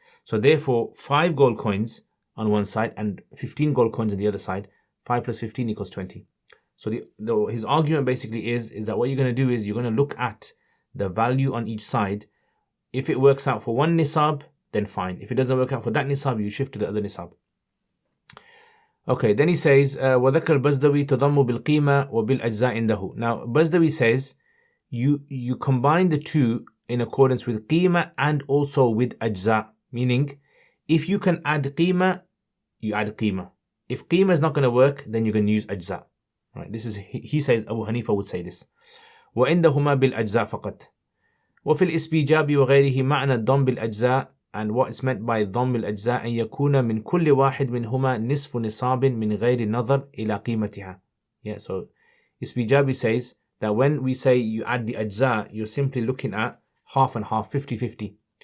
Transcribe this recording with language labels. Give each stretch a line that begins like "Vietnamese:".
English: So therefore 5 gold coins on one side and 15 gold coins on the other side, 5 plus 15 equals 20. So his argument basically is that what you're going to do is you're going to look at the value on each side. If it works out for one nisab, then fine. If it doesn't work out for that nisab, you shift to the other nisab. Okay, then he says,
Arabic: وَذَكَرْ الْبَزْدَوِي تَضَمُّ بِالْقِيمَةِ وَبِالْأَجْزَاءِ عِنْدَهُ.
English: Now, Bazdawi says, you combine the two in accordance with qima and also with ajza. Meaning, if you can add qima, you add qima. If qima is not going to work, then you can use ajza. Right? This is, he says, Abu Hanifa would say this.
Arabic: وَعِنْدَهُمَا بِالْأَجْزَاءِ فَقَط. وفي الإسبيجاب وغيره معنى الضم بالأجزاء,
English: and what is meant by
Arabic: ضم الأجزاء أن يكون من كل واحد منهما نصف نصاب من غير نظر إلى قيمتها.
English: Yeah, so Isbijabi says that when we say you add the ajza, you're simply looking at half and half, 50-50.